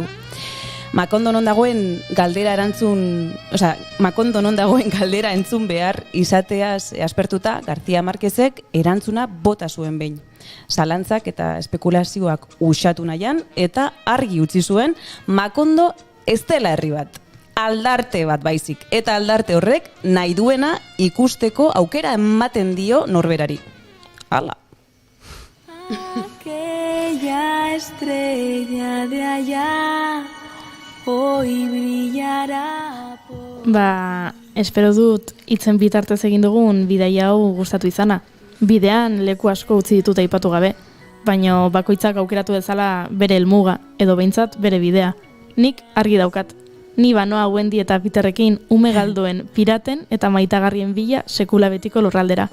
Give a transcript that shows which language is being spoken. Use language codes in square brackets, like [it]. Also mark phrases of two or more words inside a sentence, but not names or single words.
[eu] Makondo non dagoen galdera entzun behar izateaz aspertuta García Márquezek erantzuna bota zuen behin. Zalantzak eta espekulazioak usatu nahian eta argi utzi zuen Makondo ez dela herri bat. Aldarte bat baizik, eta aldarte horrek nahi duena ikusteko aukera ematen dio norberari. Hala. [es] Aquella estrella de allá hoy brillará. [eu] Espero dut hitzen bitartez egin dugun bidaia hau gustatu izana. Bidean leku asko utzi dituta aipatu gabe, baina bakoitzak aukeratu dezala bere helmuga edo behintzat bere bidea. Nik argi daukat. Ni banoa Wendy eta Peterrekin ume galdoen, piraten eta maitagarrien bila sekula betiko lurraldera.